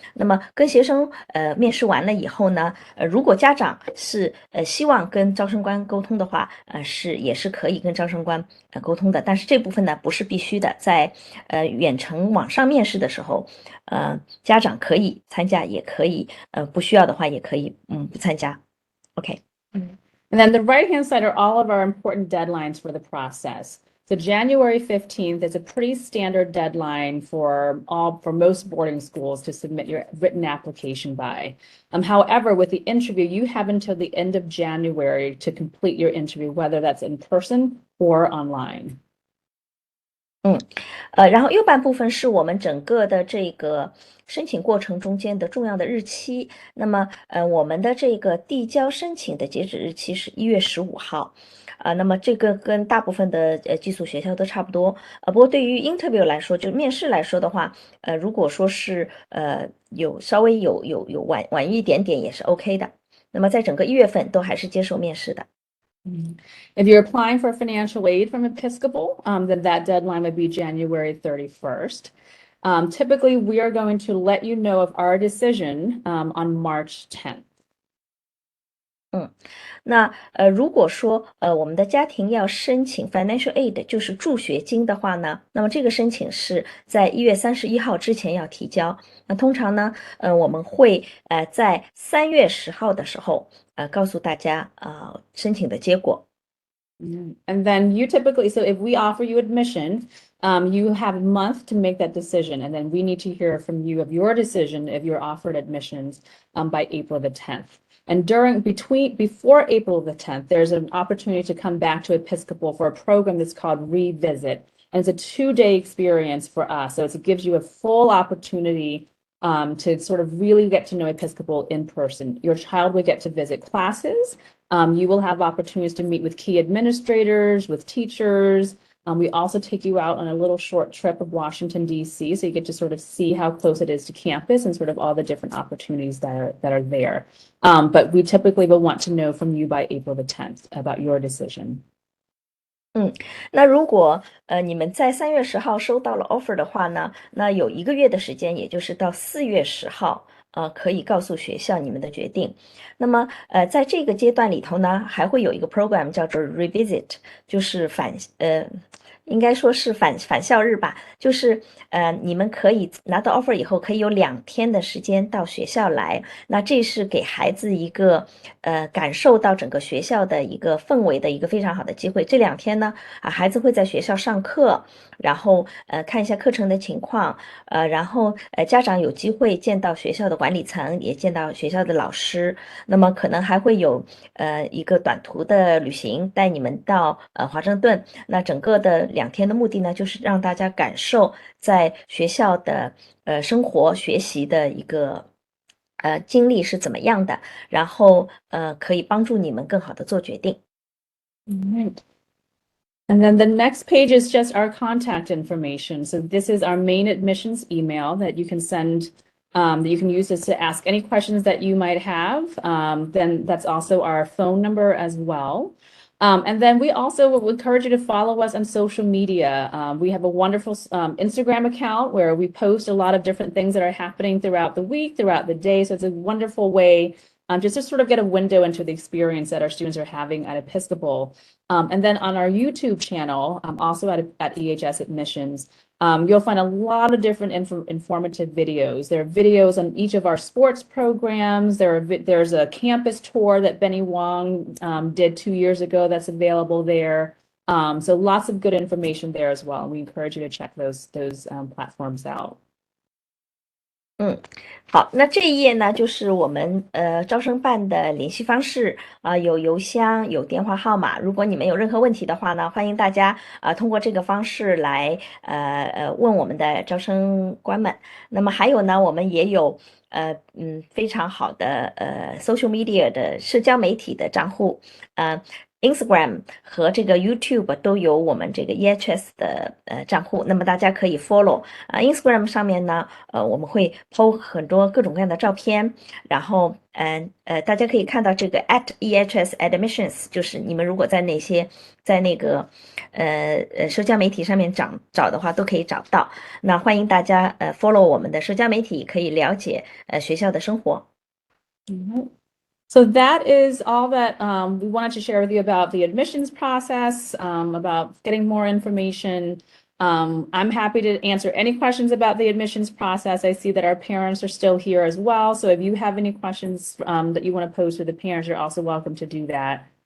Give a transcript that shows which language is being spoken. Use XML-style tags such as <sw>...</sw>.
<zh>那么跟学生面试完了以后呢，如果家长是希望跟招生官沟通的话，也是可以跟招生官沟通的。但是这部分呢不是必须的，在远程网上面试的时候，家长可以参加，也可以不需要的话也可以不参加。</zh> <en>OK。 And then the right-hand side are all of our important deadlines for the process. So January 15th is a pretty standard deadline for most boarding schools to submit your written application by. However, with the interview, you have until the end of January to complete your interview, whether that's in person or online.</en> <zh>然后右半部分是我们整个的这个申请过程中间的重要的日期。那么，我们的这个递交申请的截止日期是1月15号。那么这个跟大部分的寄宿学校都差不多。不过对于 interview 来说，就面试来说的话，如果说是有稍微有晚一点点也是 OK 的。那么在整个1月份都还是接受面试的。</zh> <en>If you're applying for financial aid from Episcopal, then that deadline would be January 31st. Typically, we are going to let you know of our decision on March 10th.</en> <zh>那如果说我们的家庭要申请 financial aid，就是助学金的话呢，那么这个申请是在1月31号之前要提交。那通常呢，我们会在3月10号的时候告诉大家申请的结果。</zh> <en>And then you typically, so if we offer you admission, you have a month to make that decision, and then we need to hear from you of your decision if you're offered admissions by April the 10th. And before April the 10th, there's an opportunity to come back to Episcopal for a program that's called Revisit. And it's a 2-day experience for us. So it gives you a full opportunity to sort of really get to know Episcopal in person. Your child will get to visit classes. You will have opportunities to meet with key administrators, with teachers. We also take you out on a little short trip of Washington, D.C., so you get to sort of see how close it is to campus and sort of all the different opportunities that are there. But we typically will want to know from you by April the 10th about your decision.</en> <zh>那如果你们在3月10号收到了 offer 的话呢，那有1个月的时间，也就是到4月10号，可以告诉学校你们的决定。那么在这个阶段里头呢，还会有一个 program 叫做 Revisit，就是应该说是返校日吧，就是你们可以拿到 offer 以后，可以有2天的时间到学校来。那这是给孩子一个感受到整个学校的一个氛围的一个非常好的机会。这2天呢，孩子会在学校上课，然后看一下课程的情况，然后家长有机会见到学校的管理层，也见到学校的老师。那么可能还会有一个短途的旅行，带你们到华盛顿。那整个的2天的目的呢，就是让大家感受在学校的生活学习的一个经历是怎么样的，然后可以帮助你们更好的做决定。</zh> <en>Right. And then the next page is just our contact information. So this is our main admissions email that you can send, that you can use this to ask any questions that you might have. Then that's also our phone number as well. And then we also will encourage you to follow us on social media. We have a wonderful Instagram account where we post a lot of different things that are happening throughout the week, throughout the day. So it's a wonderful way just to sort of get a window into the experience that our students are having at Episcopal. And then on our YouTube channel, also at EHS Admissions, you'll find a lot of different informative videos. There are videos on each of our sports programs. There's a campus tour that Benny Wong did 2 years ago that's available there. So lots of good information there as well. We encourage you to check those platforms out.</en> <zh>好，那这一页呢，就是我们招生办的联系方式有邮箱，有电话号码。如果你们有任何问题的话呢，欢迎大家通过这个方式来问我们的招生官们。那么还有呢，我们也有非常好的social media 的社交媒体的账户Instagram 和这个 YouTube 都有我们这个 EHS 的账户，那么大家可以 follow Instagram 上面呢，我们会 po 很多各种各样的照片，然后大家可以看到这个 @EHS Admissions， 就是你们如果在那个社交媒体上面找的话，都可以找到。那欢迎大家follow 我们的社交媒体，可以了解学校的生活。</zh> <en>So that is all that we wanted to share with you about the admissions process, about getting more information. I'm happy to answer any questions about the admissions process. I see that our parents are still here as well. So if you have any questions that you want to pose to the parents, you're also welcome to do that.</en>